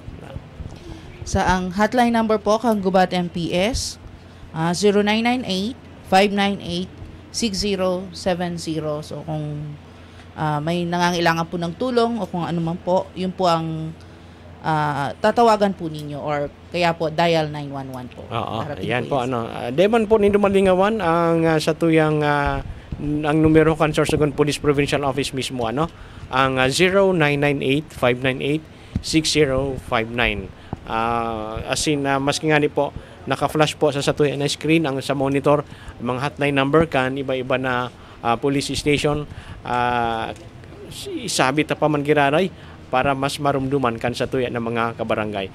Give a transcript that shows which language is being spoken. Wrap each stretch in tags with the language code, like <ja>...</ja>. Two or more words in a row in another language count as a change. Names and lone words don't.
<bik>Sa ang</bik> <en>hotline number</en> <bik>po kang Gubat MPS 0998-598-6070.</bik> <tl>So kung may nangangailangan po ng tulong o kung ano man po, yun po ang tatawagan po ninyo or kaya po dial 911 po.</tl> <bik>Yan po Deman po nindo malingawan ang sa tuyang ang numero kan Sorsogon Police Provincial Office mismo ang 0998-598-6059. Maski nga ni po naka-flash po sa tuya na screen ang sa monitor mga</bik> <en>hotline number</en> <bik>kan iba-iba na police station, isabit pa man giraray para mas marumduman kan sa tuya ng mga kabarangay.</bik>